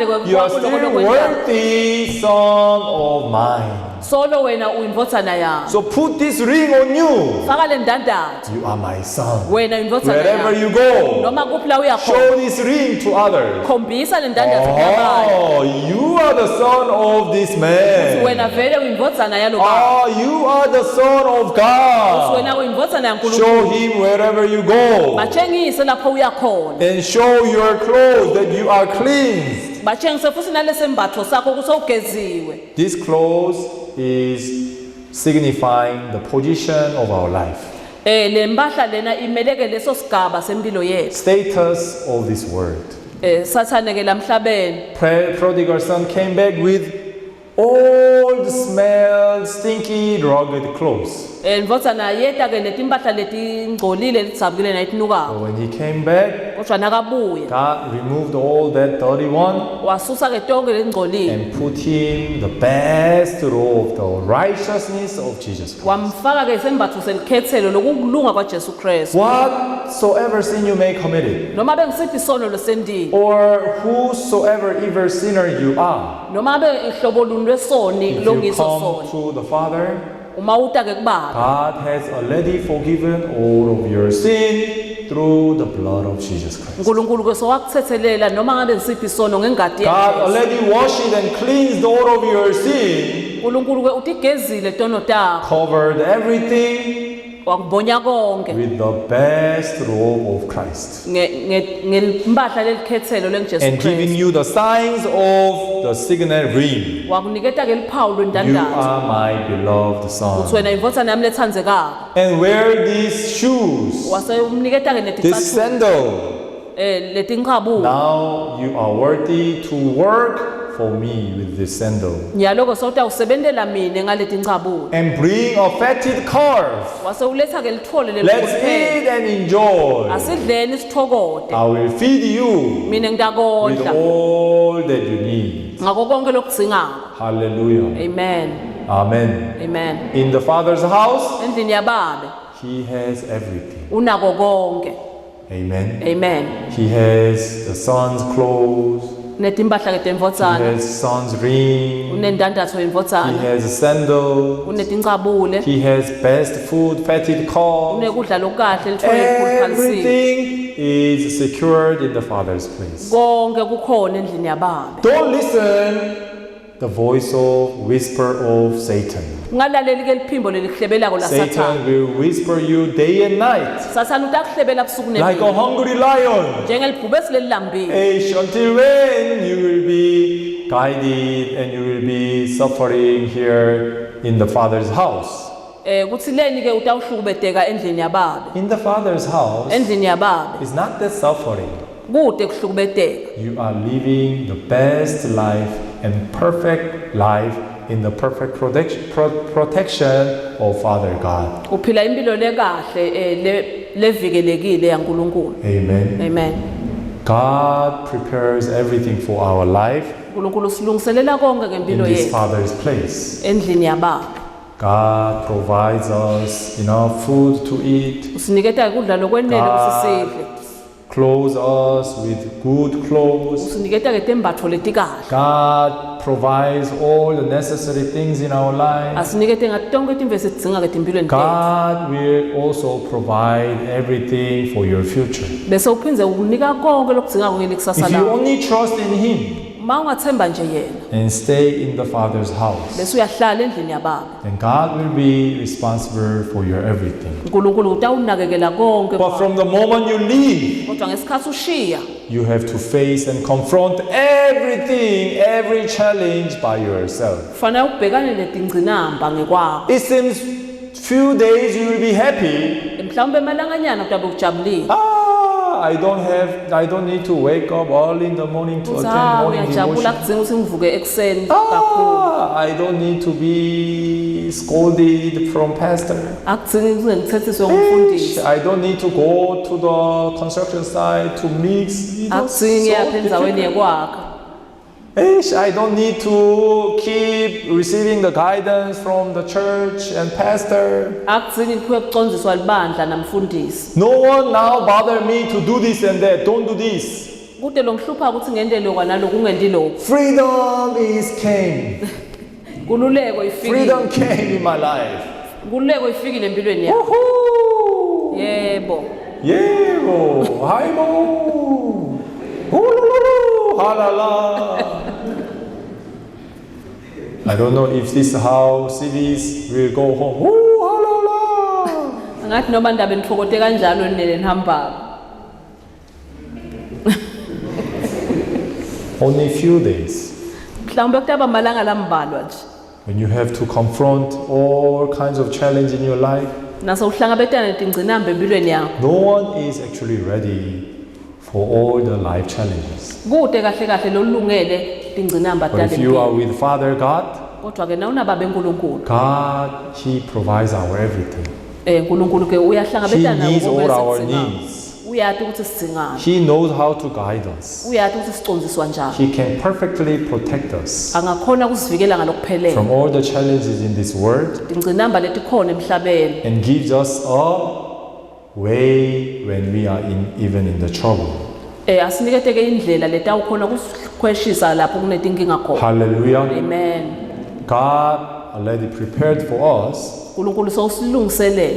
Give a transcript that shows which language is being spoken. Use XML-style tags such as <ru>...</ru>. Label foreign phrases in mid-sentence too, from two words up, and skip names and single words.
<en>you are</en> <ss>kwakho</ss> <en>still</en> <ss>lokho lokwenza.</ss> <en>worthy son of mine.</en> <ss>Solo wena uyindvodzana yami.</ss> <en>So put this ring on you.</en> <ss>Faka le ndandatho.</ss> <en>You are my son.</en> <ss>Wena uyindvodzana</ss> <en>Wherever</en> <ss>yami.</ss> <en>you go,</en> <ss>Noma kuphi la uya khona.</ss> <en>show this ring to others.</en> <ss>Khombisa le ndandatho kwabanye.</ss> <en>Oh, you are the son of this man.</en> <ss>Wena vele uyindvodzana yalo baba.</ss> <en>Oh, you are the son of God.</en> <ss>Wena uyindvodzana yaNkulunkulu.</ss> <en>Show him wherever you go.</en> <ss>Batshengise lapho uya khona.</ss> <en>And show your clothes that you are cleansed.</en> <ss>Batshengise futhi nalesembatho sakho kusawugeziwe.</ss> <en>This clothes is signifying the position of our life.</en> <ss>Le mpahla lena imeleke leso sigaba sempilo yethu.</ss> <en>Status of this world.</en> <ss>Sathane ke lamhlabeni.</ss> <en>Prodigal son came back with old, smell, stinky, rugged clothes.</en> <ss>Ndvodza naye yeta ke netimpahla letingcolile letidabukile nayitinukako.</ss> <en>But when he came back,</en> <ss>Kodwa nakabuya</ss> <en>God removed all that dirty one</en> <ss>wasusa ke tonke lengcolile</ss> <en>and put him the best robe, the righteousness of Jesus Christ.</en> <ss>wamfaka ke isembatho selikhethelo lokulunga kwaJesu Kristu.</ss> <en>Whatsoever sin you may commit it,</en> <ss>Noma bengisiphi isono lesendile,</ss> <en>or whosoever evil sinner you are,</en> <ss>noma be ihlobo luni lwesoni</ss> <en>if you</en> <ss>longiso</ss> <en>come</en> <ss>sona,</ss> <en>to the Father,</en> <ss>uma uta ke kubaba,</ss> <en>God has already forgiven all of your sin through the blood of Jesus Christ.</en> <ss>uNkulunkulu ke sowakuthethelela noma ngabe ngisiphi isono ngengadi</ss> <en>God</en> <ss>yakhe.</ss> <en>already washed and cleansed all of your sin,</en> <ss>uNkulunkulu ke utigezile tono takho,</ss> <en>covered everything</en> <ss>wakubonya konke</ss> <en>with the best robe of Christ,</en> <ss>ngempahla lelikhethelo lengiJesu</ss> <en>and giving</en> <ss>Kristu.</ss> <en>you the signs of the signet ring.</en> <ss>Wakuniketa ke liphawu</ss> <en>You</en> <ss>lwendandatho.</ss> <en>are my beloved</en> <ss>Uthi</ss> <en>son.</en> <ss>wena imvothana yami lethandzekako.</ss> <en>And wear these shoes,</en> <ss>Wase umniketa ke</ss> <en>this</en> <ss>neticathulo</ss> <en>sandal.</en> <ss>letinqabulo.</ss> <en>Now you are worthy to work for me with this sandal.</en> <ss>Nyaloko sota usebentela mina ngaletinqabulo.</ss> <en>And bring a fatted calf.</en> <ss>Wase uletha ke lithole</ss> <en>Let's</en> <ss>leliphele.</ss> <en>eat and enjoy.</en> <ss>Asidleni sithokote.</ss> <en>I will feed you</en> <ss>Mina</ss> <en>with</en> <ss>ngidakondla</ss> <en>all that you need.</en> <ss>ngako konke lokudzingako.</ss> <en>Hallelujah.</en> <ss>Amen.</ss> <en>Amen.</en> <ss>Amen.</ss> <en>In the Father's house,</en> <ss>Endlini yababe</ss> <en>He has everything.</en> <ss>unako konke.</ss> <en>Amen.</en> <ss>Amen.</ss> <en>He has the son's clothes.</en> <ss>Netimpahla ke</ss> <en>He</en> <ss>temvotsana.</ss> <en>has son's ring.</en> <ss>Unendandatho</ss> <en>He</en> <ss>yemvotsana.</ss> <en>has a sandal.</en> <ss>Unetinqabule.</ss> <en>He has best food, fatted calf.</en> <ss>Unekudla lokukahle lithole likhuluphalisile.</ss> <en>Everything is secured in the Father's place.</en> <ss>Konke kukhona endlini yababe.</ss> <en>Don't listen the voice of whisper of Satan.</en> <ss>Ungalaleli ke liphimbo lelihlebelako la</ss> <en>Satan</en> <ss>Satan.</ss> <en>will whisper you day and night</en> <ss>Sathana utakuhlebela busuku</ss> <en>like a</en> <ss>nemini.</ss> <en>hungry lion.</en> <ss>Njengelibhubesi lelilambile.</ss> <en>Until when you will be guided and you will be suffering here in the Father's house.</en> <ss>Kuthi leni ke utawuhlukubeteka endlini yababe.</ss> <en>In the Father's house</en> <ss>Endlini yababe</ss> <en>is not that suffering.</en> <ss>kude kuhlukubeteka.</ss> <en>You are living the best life and perfect life in the perfect protection of Father God.</en> <ss>Uphila impilo lekahle levikelekile yaNkulunkulu.</ss> <en>Amen.</en> <ss>Amen.</ss> <en>God prepares everything for our life</en> <ss>uNkulunkulu silungiselela konke</ss> <en>in</en> <ss>ngempilo</ss> <en>this</en> <ss>yethu</ss> <en>Father's place.</en> <ss>endlini yababe.</ss> <en>God provides us enough food to eat,</en> <ss>Usiniketa ukudla lokwenele kusisidle.</ss> <en>clothes us with good clothes.</en> <ss>Usiniketa ke tembatho letikahle.</ss> <en>God provides all the necessary things in our lives.</en> <ss>Asinikete ngatonke izinto esidinga ke empilweni tethu.</ss> <en>God will also provide everything for your future.</en> <ss>Bese uphinze ukunika konke lokudinga ngelikusasa</ss> <en>If you</en> <ss>lakho.</ss> <en>only trust in Him</en> <ss>Uma ungathemba nje yena,</ss> <en>and stay in the Father's house,</en> <ss>bese uyahlala endlini yababe.</ss> <en>then God will be responsible for your everything.</en> <ss>uNkulunkulu utawunakekela konke.</ss> <en>But from the moment you leave,</en> <ss>Kodwa ngesikhathi ushiya,</ss> <en>you have to face and confront everything, every challenge by yourself.</en> <ss>kufanele ubhekane netingcinamba ngekwakho.</ss> <en>It seems few days you will be happy.</en> <ss>Mhlawumbe emalanganyana utabe ujabulile.</ss> <en>I don't need to wake up early in the morning to attend morning</en> <ss>Uyajabula</ss> <en>devotion.</en> <ss>kudzinga ukuthi ngivuke ekseni kakhulu.</ss> <en>I don't need to be scolded from pastor.</en> <ss>Akudzingi ukuthi ngithethiswe ngumfundisi.</ss> <en>I don't need to go to the construction site to mix.</en> <ss>Akudzingi ngiyapha endzaweni</ss> <en>difficult.</en> <ss>yekwakha.</ss> <en>I don't need to keep receiving the guidance from the church and pastor.</en> <ss>Akudzingi ngiphiwe kucondziswa libandla namfundisi.</ss> <en>No one now bother me to do this and that. Don't do this.</en> <ss>Kude longihlupha ukuthi ngende lokwa naloku ungendi lokhu.</ss> <en>Freedom is came.</en> <ss>Kululeko ifikile.</ss> <en>Freedom came in my life.</en> <ss>Kululeko ifikile empilweni yakho. Woohoo! Yebo. Yebo, haimo. Hululu, halala.</ss> <en>I don't know if this is how cities will go home. Woo, halala.</en> <ss>Ngathi noma ndabe nithokote kanjalo nele nihambako.</ss> <en>Only few days.</en> <ss>Mhlawumbe kutaba malanga lambalwa nje.</ss> <en>When you have to confront all kinds of challenge in your life,</en> <ss>Nase uhlangabetana netingcinamba empilweni yakho.</ss> <en>no one is actually ready for all the life challenges.</en> <ss>Kude kahle kahle lolungele tingcinamba</ss> <en>But if you are</en> <ss>talempilo.</ss> <en>with Father God,</en> <ss>kodwa-ke nawunababa enkulunkulu</ss> <en>God, He provides our everything.</en> <ss>unkulunkulu-ke</ss> <en>He</en> <ss>uyahlangabetana</ss> <en>needs</en> <ss>nako</ss> <en>all</en> <ss>konke</ss> <en>our</en> <ss>esikudingayo.</ss> <en>needs.</en> <ss>Uyati ukuthi sidingani,</ss> <en>He knows how to guide us.</en> <ss>uyati ukuthi sicondziswa njani,</ss> <en>He can perfectly protect us</en> <ss>angakhona ukusivikela ngalokuphelele</ss> <en>from all the challenges in this world</en> <ss>tingcinamba letikhona emhlabeni,</ss> <en>and gives us a way when we are even in the trouble.</en> <ss>asiniketeke indlela letawukhona kusikhweshisa lapho kunetinkinga khona.</ss> <en>Hallelujah.</en> <ss>Amen.</ss> <en>God already prepared for us</en> <ss>unkulunkulu sowusilungiselele</ss>